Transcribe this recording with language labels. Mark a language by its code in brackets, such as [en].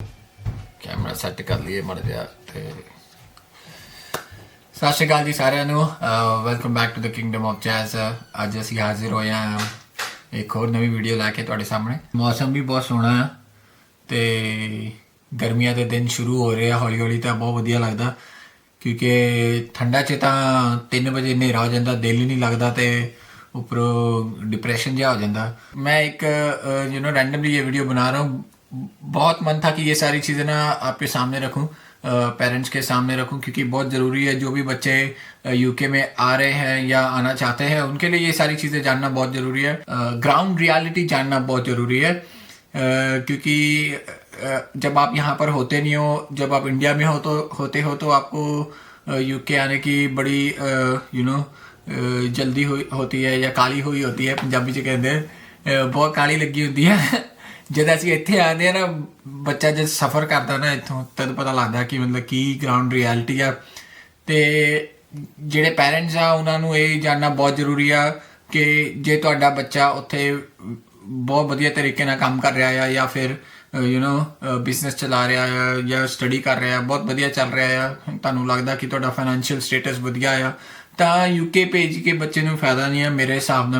[pa] Camera set कर लिए मर गया ते सत श्री अकाल जी सारिਆਂ ਨੂੰ welcome back to the Kingdom of jazz. ਅੱਜ ਅਸੀਂ ਹਾਜ਼ਰ ਹੋਏ ਹਾਂ ਇੱਕ ਹੋਰ ਨਵੀਂ ਵੀਡੀਓ ਲੈ ਕੇ ਤੁਹਾਡੇ ਸਾਹਮਣੇ। ਮੌਸਮ ਵੀ ਬਹੁਤ ਸੋਹਣਾ ਹੈ ਤੇ ਗਰਮੀਆਂ ਦੇ ਦਿਨ ਸ਼ੁਰੂ ਹੋ ਰਹੇ ਆ ਹੌਲੀ ਹੌਲੀ, ਤਾਂ ਬਹੁਤ ਵਧੀਆ ਲੱਗਦਾ ਕਿਉਂਕਿ ਠੰਡਾ 'ਚ ਤਾਂ 3 ਵਜੇ ਹਨੇਰਾ ਹੋ ਜਾਂਦਾ, ਦਿਲ ਹੀ ਨਹੀਂ ਲੱਗਦਾ ਤੇ ऊपरों डिप्रेशन जहा हो जाता। [hi] मैं एक रैंडमली ये वीडियो बना रहा हूँ। बहुत मन था कि ये सारी चीज़ें ना आपके सामने रखूँ, पेरेंट्स के सामने रखूँ, क्योंकि बहुत ज़रूरी है। जो भी बच्चे यूके में आ रहे हैं या आना चाहते हैं उनके लिए ये सारी चीज़ें जानना बहुत ज़रूरी है। ग्राउंड रियलिटी जानना बहुत ज़रूरी है क्योंकि जब आप यहाँ पर होते नहीं हो, जब आप इंडिया में होते हो तो आपको यूके आने की बड़ी जल्दी होती है या काली हुई होती है, पंजाबी च कहते हैं बहुत काली लगी होती है। [pa] जब ਅਸੀਂ ਇੱਥੇ ਆਉਂਦੇ ਆ ਨਾ, ਬੱਚਾ ਜਦ ਸਫ਼ਰ ਕਰਦਾ ਨਾ ਇੱਥੋਂ, ਤਦ ਪਤਾ ਲੱਗਦਾ ਕਿ ਮਤਲਬ ਕੀ ਗਰਾਊਂਡ ਰਿਐਲਿਟੀ ਆ। ਤੇ ਜਿਹੜੇ ਪੈਰੈਂਟਸ ਆ ਉਹਨਾਂ ਨੂੰ ਇਹ ਜਾਣਨਾ ਬਹੁਤ ਜ਼ਰੂਰੀ ਆ ਕਿ ਜੇ ਤੁਹਾਡਾ ਬੱਚਾ ਉੱਥੇ ਬਹੁਤ ਵਧੀਆ ਤਰੀਕੇ ਨਾਲ ਕੰਮ ਕਰ ਰਿਹਾ ਆ ਜਾਂ ਫਿਰ ਬਿਜ਼ਨਸ ਚਲਾ ਰਿਹਾ ਆ ਜਾਂ ਸਟੱਡੀ ਕਰ ਰਿਹਾ, ਬਹੁਤ ਵਧੀਆ ਚੱਲ ਰਿਹਾ ਆ, ਤੁਹਾਨੂੰ ਲੱਗਦਾ ਕਿ ਤੁਹਾਡਾ ਫਾਈਨੈਂਸ਼ੀਅਲ ਸਟੇਟਸ ਵਧੀਆ ਆ, ਤਾਂ ਯੂਕੇ ਭੇਜ ਕੇ ਬੱਚੇ ਨੂੰ ਫਾਇਦਾ ਨਹੀਂ ਆ ਮੇਰੇ ਹਿਸਾਬ ਨਾਲ।